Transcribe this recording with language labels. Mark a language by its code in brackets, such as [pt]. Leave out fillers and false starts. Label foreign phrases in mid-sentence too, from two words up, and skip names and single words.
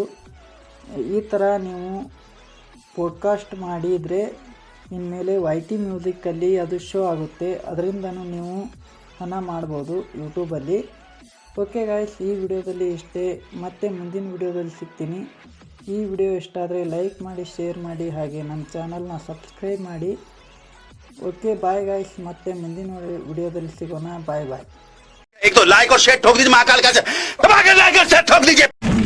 [kn] ಈ ಥರ ನೀವು ಪಾಡ್ಕಾಸ್ಟ್ ಮಾಡಿದರೆ ಇನ್ಮೇಲೆ YT ಮ್ಯೂಸಿಕ್ಕಲ್ಲಿ ಅದು ಶೋ ಆಗುತ್ತೆ. ಅದರಿಂದನೂ ನೀವು ಹಣ ಮಾಡ್ಬೋದು ಯೂಟ್ಯೂಬಲ್ಲಿ. [en] okay guys, [kn] ಈ ವಿಡಿಯೋದಲ್ಲಿ ಇಷ್ಟೇ. ಮತ್ತೆ ಮುಂದಿನ ವಿಡಿಯೋದಲ್ಲಿ ಸಿಗ್ತೀನಿ. ಈ ವಿಡಿಯೋ ಇಷ್ಟ ಆದರೆ ಲೈಕ್ ಮಾಡಿ, ಶೇರ್ ಮಾಡಿ, ಹಾಗೆ ನಮ್ಮ ಚಾನಲ್ನ ಸಬ್ಸ್ಕ್ರೈಬ್ ಮಾಡಿ. [en] okay bye guys, [kn] ಮತ್ತೆ ಮುಂದಿನ ವಿಡಿಯೋದಲ್ಲಿ ಸಿಗೋಣ. [en] bye bye. [hi] एक तो लाइक और शेयर ठोक दीजिए महाकाल का, दबा के लाइक और शेयर ठोक दीजिए।